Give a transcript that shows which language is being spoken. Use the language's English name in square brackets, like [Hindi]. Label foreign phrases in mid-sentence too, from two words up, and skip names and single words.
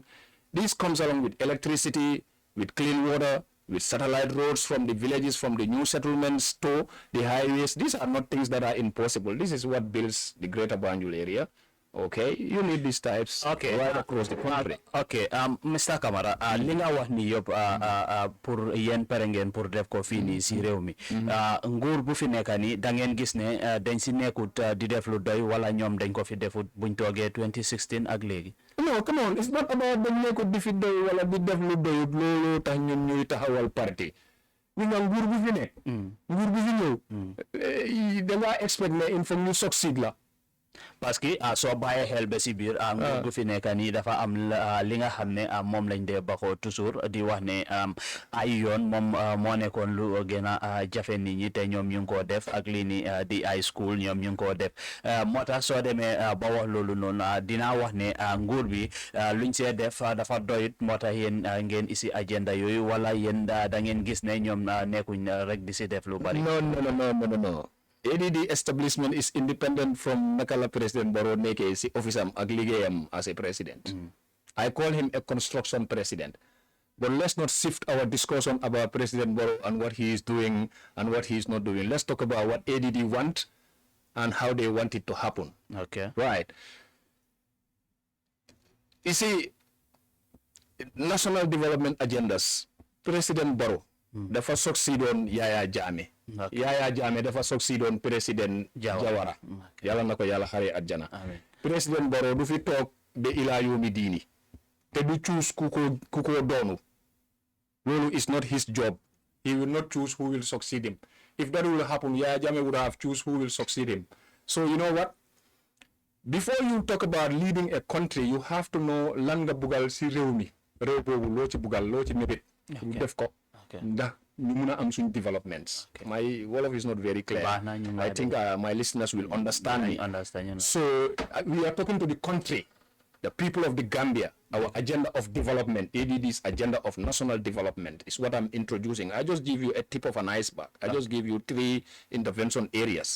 [English] This comes along with electricity, with clean water, with satellite roads from the villages, from the new settlements to the highways. These are not things that are impossible. This is what builds the greater Banjul area. Okay, you need these types right across the country. Okay, Mr. [Wolof] Camara, li nga wax ni yëpp pour yéen pare ngeen pour def ko fii nii si réew mi. Nguur bu fi nekk nii da ngeen gis ne dañ si nekkut di def lu doy wala ñoom dañ ko fi defut buñ toogee 2016 ak léegi. [English] No, come on, it's not about [Wolof] dañ nekkut di fi doy wala di def lu doyut loolu tax ñun ñuy taxawal parti. ñu nga nguur bu fi nekk. Nguur bu fi ñëw. Da ngaa expect ne [French] il faut [Wolof] ñu succeed la. [French] parce que [Wolof] soo bàyyee xel ba si biir nguur gu fi nekk nii dafa am li nga xam ne moom lañ dee baxoo toujours di wax ne ay yoon moom moo nekkoon lu gën a jafe nit ñi te ñoom ñu ngi koo def ak lii ni di ay school ñoom ñu ngi koo def moo tax soo demee ba wax loolu noonu dinaa wax ne nguur bi luñ see def dafa doyut moo tax yéen ngeen isi agenda yooyu wala yéen da ngeen gis ne ñoom nekkuñ rek di si def lu bari. [English] No. ADD establishment is independent from [Wolof] nakala President Barrow neke si office am ak liggéeyam [English] as a president. I call him a construction president. But let's not shift our discussion about President Barrow and what he is doing and what he is not doing. Let's talk about what ADD want and how they want it to happen. Okay. Right. You see, national development agendas, President Barrow dafa succeed on Yaya Jammeh. Yaya Jammeh dafa succeed on President Jawara. [Wolof] Yàlla na ko yàlla xare àjjana. President Barrow du fi toog ba [Arabic] ilaa yawmi diini [Wolof] te du choose ku ko doonu. [English] Loolu is not his job. He will not choose who will succeed him. If that will happen, Yaya Jammeh would have choose who will succeed him. So you know what? before you talk about leading a country, you have to know [Wolof] lan nga bugal si réew mi réew boobu loo ci bugal loo ci mébét ñu def ko ndax ñu mun a am suñ developments. [English] My Wolof is not very clear. I think my listeners will understand me. So we are talking to the country, the people of the Gambia. Our agenda of development, ADD's agenda of national development is what I'm introducing. I just give you a tip of an iceberg. I just give you 3 intervention areas.